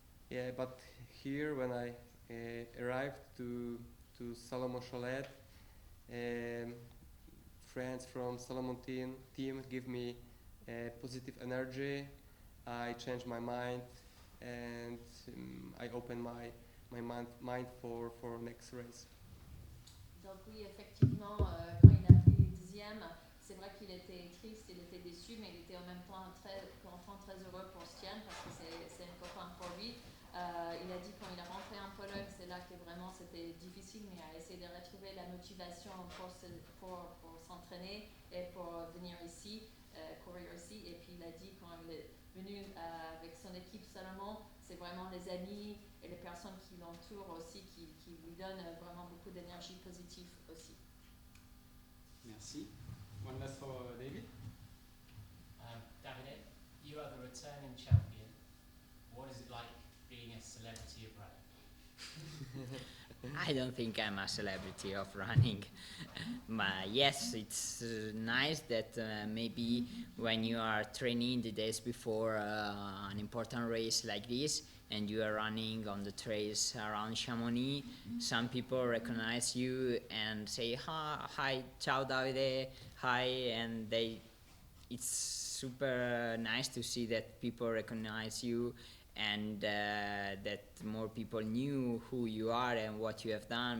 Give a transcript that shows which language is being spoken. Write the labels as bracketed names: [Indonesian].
[English] Yeah, but here when I arrived to Salomon Cholet, friends from Salomon team give me positive energy. I changed my mind, and I opened my mind for next race. [French] Donc oui, effectivement, quand il a pris 10e, c'est vrai qu'il était triste, il était déçu, mais il était en même temps très heureux pour Stian parce que c'est un copain pour lui. Il a dit quand il est rentré en Pologne, c'est là que vraiment c'était difficile, mais il a essayé de retrouver la motivation pour s'entraîner et pour venir ici, courir ici. Et puis il a dit quand il est venu avec son équipe Salomon, c'est vraiment les amis et les personnes qui l'entourent aussi qui lui donnent vraiment beaucoup d'énergie positive aussi. [English] Merci. One last for David. Davide, you are the returning champion. What is it like being a celebrity of running? I don't think I'm a celebrity of running. But yes, it's nice that maybe when you are training the days before an important race like this, and you are running on the trails around Chamonix, some people recognize you and say, hi, ciao Davide, hi, and it's super nice to see that people recognize you, and that more people knew who you are and what you have done.